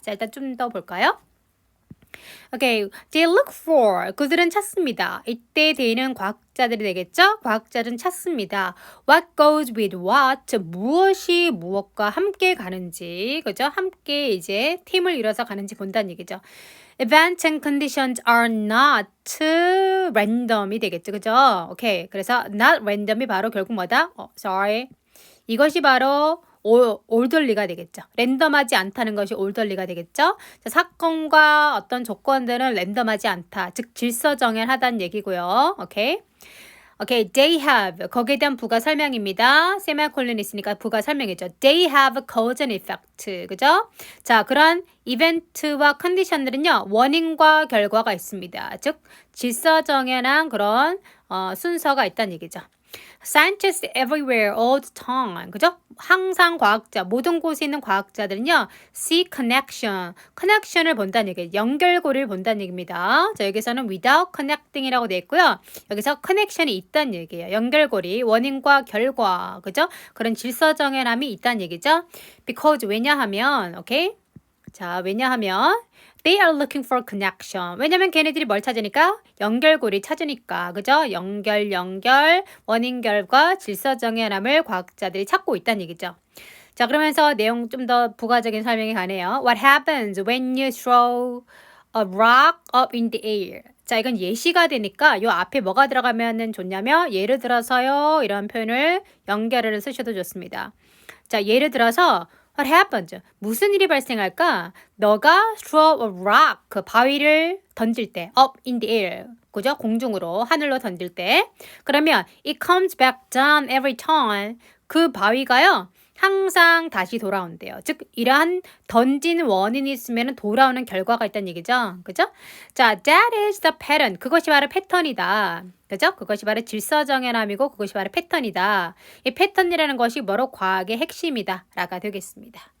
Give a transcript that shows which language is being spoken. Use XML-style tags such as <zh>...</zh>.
<ko>자, 일단 좀 더 볼까요?</ko> <en>Okay, they look for.</en> <ko>그들은 찾습니다. 이때 대는 과학자들이 되겠죠? 과학자들은 찾습니다.</ko> <en>What goes with what?</en> <ko>무엇이 무엇과 함께 가는지, 그죠? 함께 이제 팀을 이뤄서 가는지 본다는 얘기죠.</ko> <en>Events and conditions are not random이 되겠죠, 그죠?</en> <ko>오케이, 그래서 not random이 바로 결국 뭐다?</ko> <en>Sorry.</en> <ko>이것이 바로 올덜리가 되겠죠. 랜덤하지 않다는 것이 올덜리가 되겠죠. 자, 사건과 어떤 조건들은 랜덤하지 않다. 즉 질서정연하다는 얘기고요. 오케이. 오케이, they have 거기에 대한 부가 설명입니다. 세미콜론이 있으니까 부가 설명이죠.</ko> <en>They have cause and effect.</en> <ko>그죠? 자, 그런 이벤트와 컨디션들은요. 원인과 결과가 있습니다. 즉 질서정연한 그런 순서가 있다는 얘기죠.</ko> <en>Scientists everywhere all the time.</en> <ko>그죠? 항상 과학자, 모든 곳에 있는 과학자들은요.</ko> <en>see connection.</en> <ko>connection을 본다는 얘기예요. 연결고리를 본다는 얘기입니다. 자, 여기서는 without connecting이라고 되어 있고요. 여기서 connection이 있다는 얘기예요. 연결고리, 원인과 결과. 그죠? 그런 질서정연함이 있다는 얘기죠. Because 왜냐하면, 오케이? 자, 왜냐하면</ko> <en>They are looking for connection.</en> <ko>왜냐면 걔네들이 뭘 찾으니까? 연결고리 찾으니까. 그죠? 연결, 원인, 결과, 질서정연함을 과학자들이 찾고 있다는 얘기죠. 자, 그러면서 내용 좀 더 부가적인 설명이 가네요.</ko> <en>What happens when you throw a rock up in the air?</en> <ko>자, 이건 예시가 되니까 요 앞에 뭐가 들어가면 좋냐면 예를 들어서요. 이런 표현을 연결을 쓰셔도 좋습니다. 자, 예를 들어서</ko> <en>What happens?</en> <ko>무슨 일이 발생할까?</ko> <en>너가 throw a rock,</en> <ko>그 바위를 던질 때,</ko> <en>up in the air, 그죠?</en> <ko>공중으로, 하늘로 던질 때.</ko> <en>그러면 it comes back down every time.</en> <ko>그 바위가요, 항상 다시 돌아온대요. 즉, 이러한 던진 원인이 있으면 돌아오는 결과가 있다는 얘기죠. 그죠? 자,</ko> <en>that is the pattern.</en> <ko>그것이 바로 패턴이다. 그죠? 그것이 바로 질서정연함이고 그것이 바로 패턴이다. 이 패턴이라는 것이 뭐로 과학의 핵심이다. 라가 되겠습니다.</ko>